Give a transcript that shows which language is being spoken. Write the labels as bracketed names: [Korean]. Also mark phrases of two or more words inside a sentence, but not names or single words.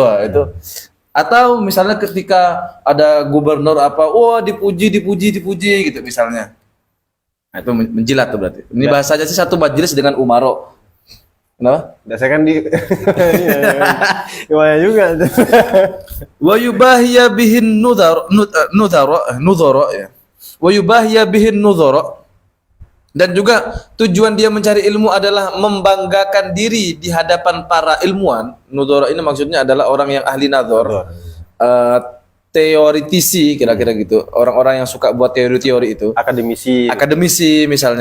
[Indonesian] Wah, itu. Atau misalnya ketika ada gubernur dipuji gitu misalnya. Nah, itu menjilat tuh berarti. Ini bahasanya sih satu majelis dengan umaro. Kenapa? Saya kan di gimana juga. [Arabic] ويباهي به النظراء ya. ويباهي به النظراء. [Indonesian] Dan juga tujuan dia mencari ilmu adalah membanggakan diri di hadapan para ilmuwan. Nudhara ini maksudnya adalah orang yang ahli nadhar. Teoritisi kira-kira gitu. Orang-orang yang suka buat teori-teori itu. Akademisi misalnya.